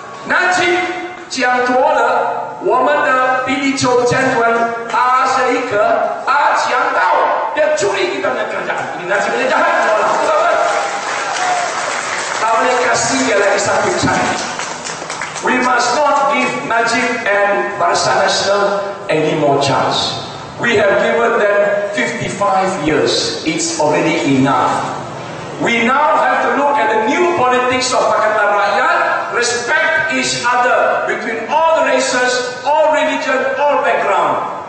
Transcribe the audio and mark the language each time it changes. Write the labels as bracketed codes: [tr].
[zh] Najib 讲多了，我们的比利州将军他是一个强盗， [ms] dia curi kita punya kerajaan. Ini Najib punya jahat, betul tak? Tak boleh kasih dia lagi satu chance. [en] We must not give Najib and Barisan Nasional any more chance. We have given them 55 years. It's already enough. We now have to look at the new politics of Pakatan Rakyat, respect each other between all the races, all religion, all background.